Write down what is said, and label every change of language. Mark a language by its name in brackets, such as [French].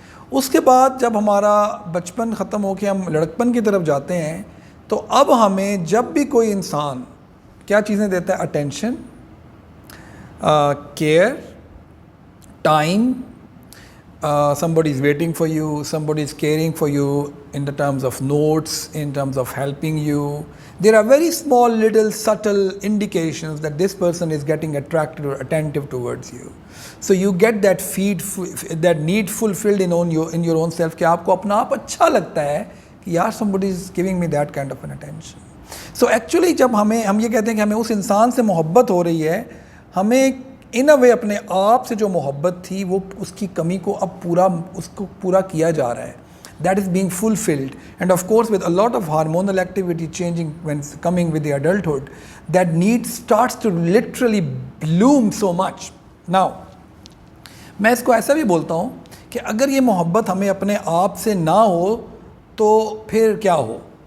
[Urdu] اس کے بعد جب ہمارا بچپن ختم ہو کے ہم لڑکپن کی طرف جاتے ہیں, تو اب ہمیں جب بھی کوئی انسان کیا چیزیں دیتا ہے, attention, care, time, [English] somebody is waiting for you, somebody is caring for you in the terms of notes, in terms of helping you. There are very small little subtle indications that this person is getting attracted or attentive towards you. So you get that need fulfilled in your own self [Urdu] کہ آپ کو اپنا آپ اچھا لگتا ہے کہ یار [English] somebody is giving me that kind of an attention. So actually [Urdu] جب ہم یہ کہتے ہیں کہ ہمیں اس انسان سے محبت ہو رہی ہے, ہمیں ان اے وے اپنے آپ سے جو محبت تھی وہ اس کی کمی کو اب پورا کیا جا رہا ہے. [English] That is being fulfilled. And of course with a lot of hormonal activity changing when coming with the adulthood, that need starts to literally bloom so much. [Urdu] Now میں اس کو ایسا بھی بولتا ہوں کہ اگر یہ محبت ہمیں اپنے آپ سے نہ ہو تو پھر کیا ہو.